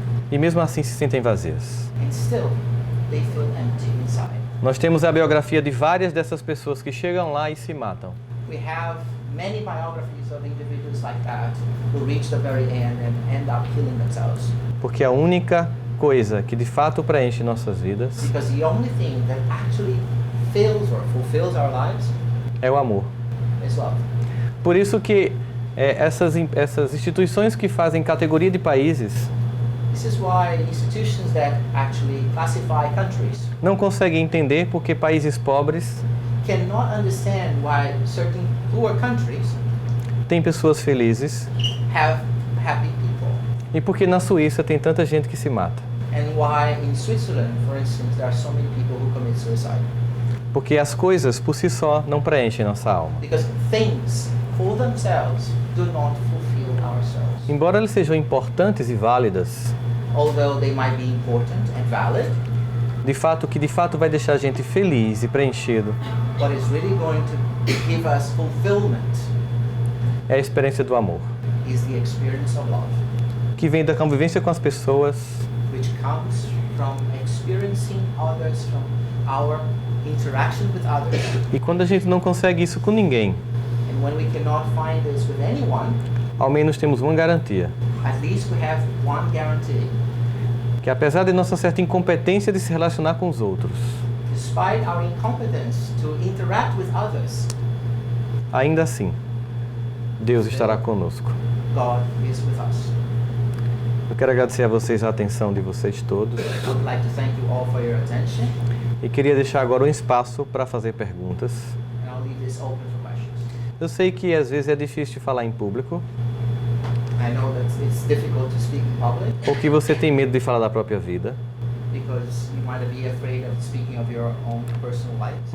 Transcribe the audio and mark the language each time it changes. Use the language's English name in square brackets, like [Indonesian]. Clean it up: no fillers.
[Portuguese] E mesmo assim se sentem vazias. [English] And still, they feel empty inside. [Portuguese] Nós temos a biografia de várias dessas pessoas que chegam lá e se matam. [English] We have many biographies of individuals like that who reach the very end and end up killing themselves. [Portuguese] Porque a única coisa que de fato preenche nossas vidas [English] Because the only thing that actually fills or fulfills our lives [Portuguese] é o amor. [English] is love. [Portuguese] Por isso que essas instituições que fazem categoria de países [English] This is why institutions that actually classify countries [Portuguese] não conseguem entender porque países pobres [English] cannot understand why certain poor countries [Portuguese] têm pessoas felizes [English] have happy people. [Portuguese] e porque na Suíça tem tanta gente que se mata. [English] And why in Switzerland, for instance, there are so many people who commit suicide. [Portuguese] Porque as coisas por si só não preenchem nossa alma. [English] Because things for themselves do not fulfill ourselves. [Portuguese] Embora elas sejam importantes e válidas, [English] Although they might be important and valid, [Portuguese] o que de fato vai deixar a gente feliz e preenchido [English] what is really going to give us fulfillment [Portuguese] é a experiência do amor, [English] is the experience of love, [Portuguese] que vem da convivência com as pessoas [English] which comes from experiencing others, from our interaction with others. [Portuguese] e quando a gente não consegue isso com ninguém, [English] And when we cannot find this with anyone, [Portuguese] ao menos temos uma garantia, [English] at least we have one guarantee. [Portuguese] que apesar de nossa certa incompetência de se relacionar com os outros, [English] Despite our incompetence to interact with others, [Portuguese] ainda assim, Deus estará conosco. [English] God is with us. [Portuguese] Eu quero agradecer a vocês a atenção de vocês todos [English] I would like to thank you all for your attention, [Portuguese] e queria deixar agora um espaço para fazer perguntas. [English] and I'll leave this open for questions. [Portuguese] Eu sei que às vezes é difícil falar em público, [English] I know that it's difficult to speak in public [Portuguese] ou que você tem medo de falar da própria vida, [English] because you might be afraid of speaking of your own personal lives.